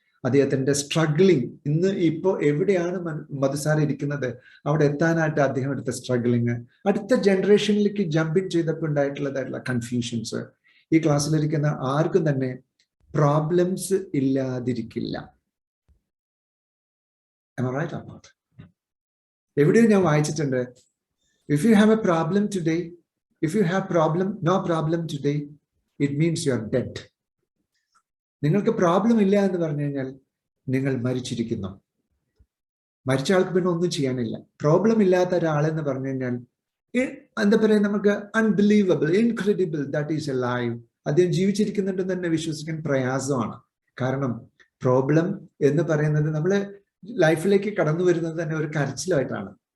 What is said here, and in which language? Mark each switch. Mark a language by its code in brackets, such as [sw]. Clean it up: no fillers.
[ml] അദ്ദേഹത്തിന്റെ സ്ട്രഗ്ലിങ്, ഇപ്പോൾ എവിടെയാണ് മധു സാർ ഇരിക്കുന്നത് അവിടെ എത്താനായിട്ട് അദ്ദേഹം എടുത്ത സ്ട്രഗ്ലിങ്, അടുത്ത ജനറേഷനിലേക്ക് ജമ്പിൻ ചെയ്തപ്പോൾ ഉണ്ടായിട്ടുള്ളതായിട്ടുള്ള കൺഫ്യൂഷൻസ്. ഈ ക്ലാസ്സിലിരിക്കുന്ന ആർക്കും തന്നെ problems ഇല്ലാതിരിക്കില്ല. [en] Am I right or not? [ml] എവിടെയോ ഞാൻ വായിച്ചിട്ടുണ്ട്, [en] if you have a problem today, if you have no problem today, it means you are dead. [ml] നിങ്ങൾക്ക് പ്രോബ്ലം ഇല്ല എന്ന് പറഞ്ഞു കഴിഞ്ഞാൽ നിങ്ങൾ മരിച്ചിരിക്കുന്നു. മരിച്ച ആൾക്ക് പിന്നെ ഒന്നും ചെയ്യാനില്ല. പ്രോബ്ലം ഇല്ലാത്ത ഒരാളെന്ന് പറഞ്ഞു കഴിഞ്ഞാൽ എന്താ പറയുക, നമുക്ക് [en] Unbelievable, incredible, that is a live. [ml] അദ്ദേഹം ജീവിച്ചിരിക്കുന്നുണ്ടെന്ന് തന്നെ വിശ്വസിക്കാൻ പ്രയാസമാണ്. കാരണം പ്രോബ്ലം എന്ന് പറയുന്നത് നമ്മള് ലൈഫിലേക്ക് കടന്നു വരുന്നത് തന്നെ ഒരു കരച്ചിലായിട്ടാണ്.